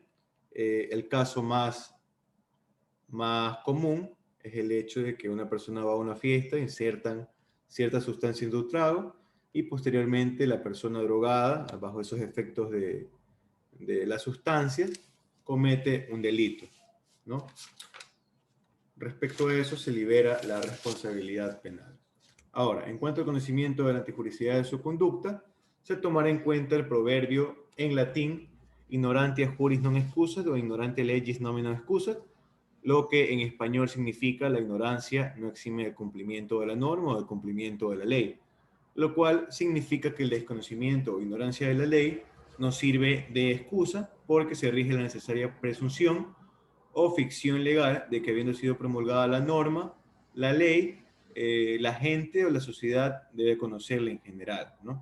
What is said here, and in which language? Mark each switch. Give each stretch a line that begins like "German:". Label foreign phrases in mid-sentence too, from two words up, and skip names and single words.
Spanish: El caso más común es el hecho de que una persona va a una fiesta, insertan cierta sustancia en su trago y posteriormente la persona drogada, bajo esos efectos de la sustancia, comete un delito, ¿no? Respecto a eso se libera la responsabilidad penal. Ahora, en cuanto al conocimiento de la antijuricidad de su conducta, se tomará en cuenta el proverbio en latín
Latin: ignorantia juris non excusat o ignorantia legis nomina excusat,
Spanish: lo que en español significa la ignorancia no exime del cumplimiento de la norma o del cumplimiento de la ley, lo cual significa que el desconocimiento o ignorancia de la ley no sirve de excusa porque se rige la necesaria presunción o ficción legal de que habiendo sido promulgada la norma, la ley, la gente o la sociedad debe conocerla en general, ¿no?